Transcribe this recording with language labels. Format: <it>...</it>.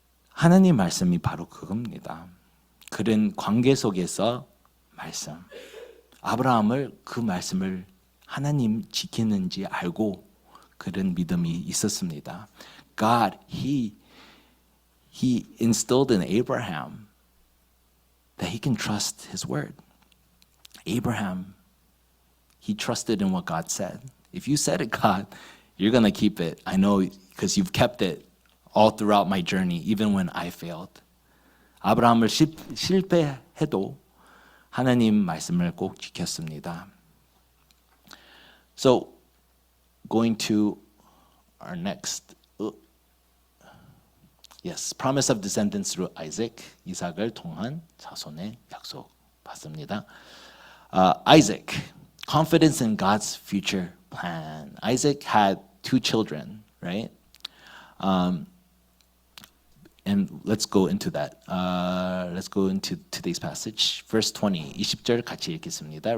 <ko>하나님 말씀이 바로 그겁니다. 그런 관계 속에서 말씀. 아브라함을 그 말씀을 하나님 지키는지 알고 그런 믿음이 있었습니다.</ko> <en>God, He instilled in Abraham that he can trust His word. Abraham, he trusted in what God said. If you said it, God, you're going to keep it. I know because you've kept it all throughout my journey, even when I failed.</en> <ko>아브라함을 실패해도 하나님 말씀을 꼭 지켰습니다.</ko> <en>So, going to our next, yes, promise of descendants through Isaac,</en> <ko>이삭을 통한 자손의 약속 받습니다.</ko> <en>Isaac, confidence in God's future plan. Isaac had 2 children, right? And let's go into that. Let's go into today's passage. Verse 20,</en> <ko>20절 같이 읽겠습니다.</ko>